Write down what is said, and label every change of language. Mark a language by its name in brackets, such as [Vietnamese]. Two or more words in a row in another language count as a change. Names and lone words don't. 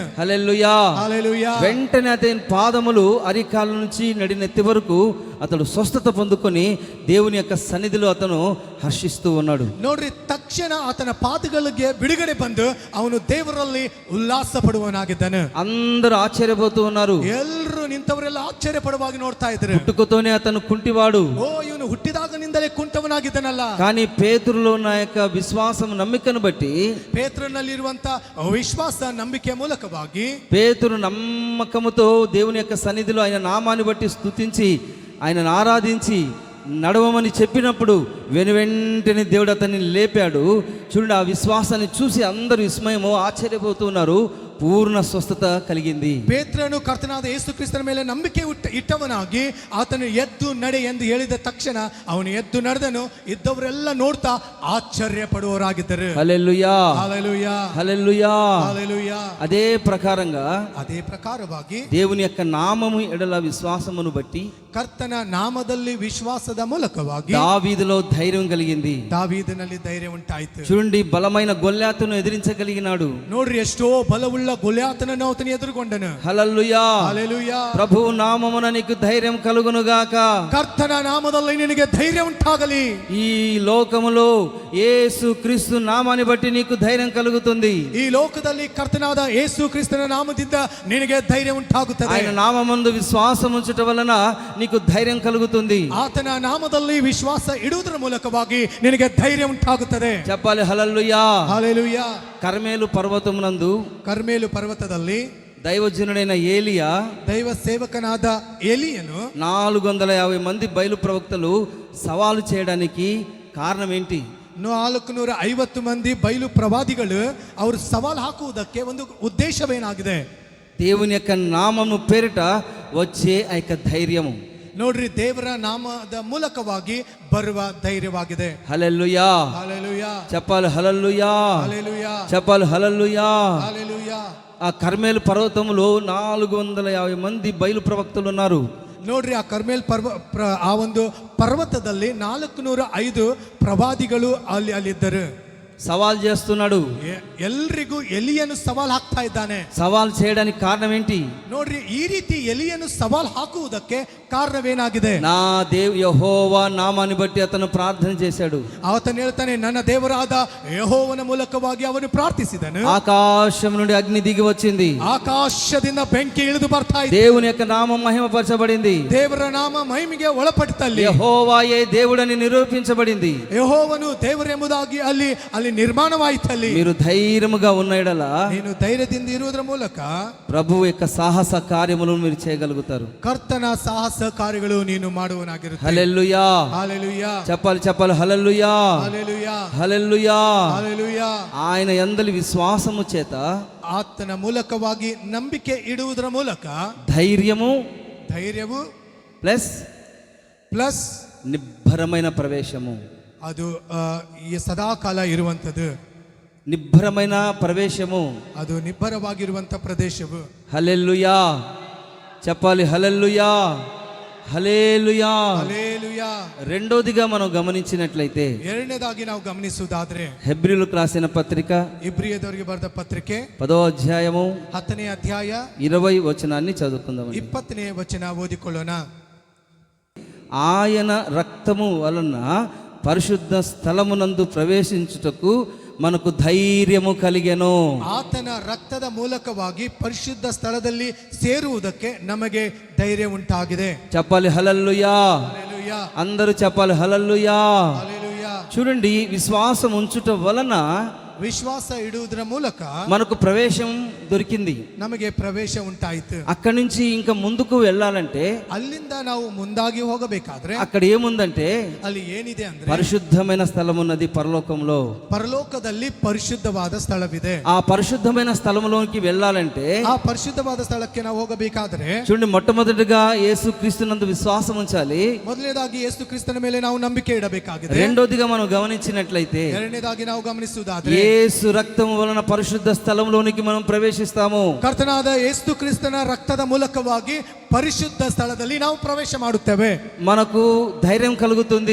[Telugu] హల్లెలూయా, హల్లెలూయా. వెంటనే అతని పాదములు అరికాల నుంచి నడినెత్తి వరకు అతడు స్వస్థత పొందుకొని దేవుని యొక్క సన్నిధిలో అతను హర్షిస్తూ ఉన్నాడు. [Kannada] ನೋಡ್ರಿ, ತಕ್ಷಣ ಆತನ ಪಾದಗಳಿಗೆ ಬಿಡುಗಡೆ ಬಂದು ಅವನು ದೇವರಲ್ಲಿ ಉಲ್ಲಾಸ ಪಡುವವನಾಗಿದ್ದನು. [Telugu] అందరూ ఆశ్చర్యపోతూ ఉన్నారు. [Kannada] ಎಲ್ಲರೂ ನಿಂತವರೆಲ್ಲ ಆಶ್ಚರ್ಯ ಪಡುವಾಗಿ ನೋಡ್ತಾ ಇದ್ರು. [Telugu] పుట్టుకతోనే అతను కుంటివాడు, [Kannada] ಓ, ಇವನು ಹುಟ್ಟಿದಾಗನಿಂದಲೇ ಕುಂಟವನಾಗಿದ್ದನಲ್ಲ. [Telugu] కానీ పేతురులో ఉన్న యొక్క విశ్వాసం నమ్మికను బట్టి, [Kannada] ಪೇತ್ರನಲ್ಲಿರುವಂತ ವಿಶ್ವಾಸ ನಂಬಿಕೆ ಮೂಲಕವಾಗಿ [Telugu] పేతురు నమ్మకముతో దేవుని యొక్క సన్నిధిలో ఆయన నామాన్ని బట్టి స్తుతించి ఆయనను ఆరాధించి నడవమని చెప్పినప్పుడు వెనువెంటనే దేవుడు అతన్ని లేపాడు. చూడండి, ఆ విశ్వాసాన్ని చూసి అందరూ విస్మయము ఆశ్చర్యపోతున్నారు. పూర్ణ స్వస్థత కలిగింది. [Kannada] ಪೇತ್ರನು ಕರ್ತನಾದ ಯೇಸು ಕ್ರಿಸ್ತನ ಮೇಲೆ ನಂಬಿಕೆ ಇಟ್ಟವನಾಗಿ ಆತನು ಎದ್ದು ನಡೆ ಎಂದು ಹೇಳಿದ ತಕ್ಷಣ ಅವನು ಎದ್ದು ನಡೆದನು. ಇದ್ದವರೆಲ್ಲ ನೋಡ್ತಾ ಆಶ್ಚರ್ಯ ಪಡುವವರಾಗಿದ್ದರು. [Telugu] హల్లెలూయా, హల్లెలూయా, హల్లెలూయా. హల్లెలూయా. అదే ప్రకారంగా [Kannada] ಅದೇ ಪ್ರಕಾರವಾಗಿ [Telugu] దేవుని యొక్క నామము ఎడల విశ్వాసమును బట్టి [Kannada] ಕರ್ತನ ನಾಮದಲ್ಲಿ ವಿಶ್ವಾಸದ ಮೂಲಕವಾಗಿ [Telugu] దావీదులో ధైర్యం కలిగింది. [Kannada] ದಾವೀದನಲ್ಲಿ ಧೈರ್ಯ ಉಂಟಾಯಿತು. [Telugu] చూడండి, బలమైన గొల్యాతును ఎదిరించగలిగినాడు. [Kannada] ನೋಡ್ರಿ, ಎಷ್ಟೋ ಬಲವುಳ್ಳ ಗೊಲ್ಯಾತನನ್ನು ಆತನು ಎದುರುಗೊಂಡನು. [Telugu] హల్లెలూయా, హల్లెలూయా. ప్రభు నామమున నీకు ధైర్యం కలుగును గాక. [Kannada] ಕರ್ತನ ನಾಮದಲ್ಲಿ ನಿನಗೆ ಧೈರ್ಯ ಉಂಟಾಗಲಿ. [Telugu] ఈ లోకములో యేసు క్రీస్తు నామాన్ని బట్టి నీకు ధైర్యం కలుగుతుంది. [Kannada] ಈ ಲೋಕದಲ್ಲಿ ಕರ್ತನಾದ ಯೇಸು ಕ್ರಿಸ್ತನ ನಾಮದಿಂದ ನಿನಗೆ ಧೈರ್ಯ ಉಂಟಾಗುತ್ತದೆ. [Telugu] ఆయన నామమందు విశ్వాసం ఉంచుట వలన నీకు ధైర్యం కలుగుతుంది. [Kannada] ಆತನ ನಾಮದಲ್ಲಿ ವಿಶ್ವಾಸ ಇಡುವುದರ ಮೂಲಕವಾಗಿ ನಿನಗೆ ಧೈರ್ಯ ಉಂಟಾಗುತ್ತದೆ. [Telugu] చెప్పాలి హల్లెలూయా. హల్లెలూయా. కర్మేలు పర్వతమునందు [Kannada] ಕರ್ಮೇಲು ಪರ್ವತದಲ್ಲಿ [Telugu] దైవజనుడైన ఏలియా, [Kannada] ದೈವ ಸೇವಕನಾದ ಎಲಿಯನು [Telugu] 450 మంది బయలు ప్రవక్తలు సవాలు చేయడానికి కారణం ఏంటి? [Kannada] 450 ಮಂದಿ ಬಯಲು ಪ್ರವಾದಿಗಳು ಅವರು ಸವಾಲು ಹಾಕುವುದಕ್ಕೆ ಒಂದು ಉದ್ದೇಶವೇನಾಗಿದೆ? [Telugu] దేవుని యొక్క నామము పేరిట వచ్చే ఆ యొక్క ధైర్యము. [Kannada] ನೋಡ್ರಿ, ದೇವರ ನಾಮದ ಮೂಲಕವಾಗಿ ಬರುವ ಧೈರ್ಯವಾಗಿದೆ. [Telugu] హల్లెలూయా, హల్లెలూయా, చెప్పాలి హల్లెలూయా, హల్లెలూయా, చెప్పాలి హల్లెలూయా. హల్లెలూయా. ఆ కర్మేలు పర్వతములో 450 మంది బయలు ప్రవక్తలు ఉన్నారు. [Kannada] ನೋಡ್ರಿ, ಆ ಕರ್ಮೇಲ್ ಆ ಒಂದು ಪರ್ವತದಲ್ಲಿ 405 ಪ್ರವಾದಿಗಳು ಅಲ್ಲಿದ್ದರು. [Telugu] సవాల్ చేస్తున్నాడు. [Kannada] ಎಲ್ರಿಗೂ ಎಲಿಯನ್ನು ಸವಾಲ್ ಹಾಕ್ತಾ ಇದ್ದಾನೆ. [Telugu] సవాల్ చేయడానికి కారణం ఏంటి? [Kannada] ನೋಡ್ರಿ, ಈ ರೀತಿ ಎಲಿಯನ್ನು ಸವಾಲ್ ಹಾಕುವುದಕ್ಕೆ ಕಾರಣವೇನಾಗಿದೆ? [Telugu] నా యెహోవా నామాన్ని బట్టి అతను ప్రార్థన చేశాడు. [Kannada] ಆತನು ಹೇಳ್ತಾನೆ, ನನ್ನ ದೇವರಾದ ಯೆಹೋವನ ಮೂಲಕವಾಗಿ ಅವನು ಪ್ರಾರ್ಥಿಸಿದನು. [Telugu] ఆకాశం నుండి అగ్ని దిగి వచ్చింది. [Kannada] ಆಕಾಶದಿಂದ ಬೆಂಕಿ ಇಳಿದು ಬರ್ತಾ ಇದೆ. [Telugu] దేవుని యొక్క నామం మహిమపరచబడింది. [Kannada] ದೇವರ ನಾಮ ಮಹಿಮೆಗೆ ಒಳಪಟ್ಟಲ್ಲಿ [Telugu] యెహోవాయే దేవుడని నిరూపించబడింది. [Kannada] ಯೆಹೋವನು ದೇವರೆಂಬುದಾಗಿ ಅಲ್ಲಿ ನಿರ್ಮಾಣವಾಯಿತಲ್ಲಿ. [Telugu] మీరు ధైర్యముగా ఉన్న యెడల [Kannada] ನೀನು ಧೈರ್ಯದಿಂದ ಇರುವುದರ ಮೂಲಕ [Telugu] ప్రభువు యొక్క సాహస కార్యములను మీరు చేయగలుగుతారు. [Kannada] ಕರ್ತನ ಸಾಹಸ ಕಾರ್ಯಗಳು ನೀನು ಮಾಡುವನಾಗಿರುತ್ತೀಯ. [Telugu] హల్లెలూయా. హల్లెలూయా. చెప్పాలి హల్లెలూయా. హల్లెలూయా. హల్లెలూయా. హల్లెలూయా. ఆయన యందలి విశ్వాసము చేత [Kannada] ಆತನ ಮೂಲಕವಾಗಿ ನಂಬಿಕೆ ಇಡುವುದರ ಮೂಲಕ ಧೈರ್ಯವು [Telugu] ಪ್ಲಸ್ నిబ్బరమైన ప్రవేశము. [Kannada] ಅದು ಈ ಸದಾಕಾಲ ಇರುವಂತದ್ದು. [Telugu] నిబ్బరమైన ప్రవేశము, [Kannada] ಅದು ನಿಬ್ಬರವಾಗಿರುವಂತ ಪ್ರದೇಶವು. [Telugu] హల్లెలూయా. చెప్పాలి హల్లెలూయా. హల్లెలూయా. హల్లెలూయా. రెండోదిగా మనం గమనించినట్లయితే, [Kannada] ಎರಡನೇದಾಗಿ ನಾವು ಗಮನಿಸುವುದಾದ್ರೆ, [Telugu] హెబ్రీయులకు రాసిన పత్రిక [Kannada] ಇಬ್ರಿಯದವರಿಗೆ ಬರೆದ ಪತ್ರಿಕೆ [Telugu] 10వ అధ్యాయము [Kannada] 10ನೇ ಅಧ್ಯಾಯ [Telugu] 20 వచనాన్ని చదువుకుందాం. [Kannada] 20ನೇ ವಚನ ಓದಿಕೊಳ್ಳೋಣ. [Telugu] ఆయన రక్తము వలన పరిశుద్ధ స్థలమునందు ప్రవేశించుటకు మనకు ధైర్యము కలిగెను. [Kannada] ಆತನ ರಕ್ತದ ಮೂಲಕವಾಗಿ ಪರಿಶುದ್ಧ ಸ್ಥಳದಲ್ಲಿ ಸೇರುವುದಕ್ಕೆ ನಮಗೆ ಧೈರ್ಯ ಉಂಟಾಗಿದೆ. [Telugu] చెప్పాలి హల్లెలూయా. హల్లెలూయా. అందరూ చెప్పాలి హల్లెలూయా. హల్లెలూయా. చూడండి, విశ్వాసం ఉంచుట వలన [Kannada] ವಿಶ್ವಾಸ ಇಡುವುದರ ಮೂಲಕ [Telugu] మనకు ప్రవేశం దొరికింది. [Kannada] ನಮಗೆ ಪ್ರವೇಶ ಉಂಟಾಯಿತು. [Telugu] అక్కడి నుంచి ఇంకా ముందుకు వెళ్ళాలంటే, [Kannada] ಅಲ್ಲಿಂದ ನಾವು ಮುಂದಾಗಿ ಹೋಗಬೇಕಾದ್ರೆ [Telugu] అక్కడ ఏముందంటే [Kannada] ಅಲ್ಲಿ ಏನಿದೆ ಅಂದ್ರೆ, [Telugu] పరిశుద్ధమైన స్థలం ఉన్నది పరలోకంలో. [Kannada] ಪರಲೋಕದಲ್ಲಿ ಪರಿಶುದ್ಧವಾದ ಸ್ಥಳವಿದೆ. [Telugu] ఆ పరిశుద్ధమైన స్థలంలోకి వెళ్ళాలంటే, [Kannada] ಆ ಪರಿಶುದ್ಧವಾದ ಸ್ಥಳಕ್ಕೆ ನಾವು ಹೋಗಬೇಕಾದ್ರೆ [Telugu] చూడండి, మొట్టమొదటిగా యేసుక్రీస్తునందు విశ్వాసం ఉంచాలి. [Kannada] ಮೊದಲನೇದಾಗಿ ಯೇಸು ಕ್ರಿಸ್ತನ ಮೇಲೆ ನಾವು ನಂಬಿಕೆ ಇಡಬೇಕಾಗಿದೆ. [Telugu] రెండోదిగా మనం గమనించినట్లయితే, [Kannada] ಎರಡನೇದಾಗಿ ನಾವು ಗಮನಿಸುವುದಾದ್ರೆ, [Telugu] యేసు రక్తం వలన పరిశుద్ధ స్థలంలోనికి మనం ప్రవేశిస్తాము. [Kannada] ಕರ್ತನಾದ ಯೇಸು ಕ್ರಿಸ್ತನ ರಕ್ತದ ಮೂಲಕವಾಗಿ ಪರಿಶುದ್ಧ ಸ್ಥಳದಲ್ಲಿ ನಾವು ಪ್ರವೇಶ ಮಾಡುತ್ತೇವೆ. [Telugu] మనకు ధైర్యం కలుగుతుంది.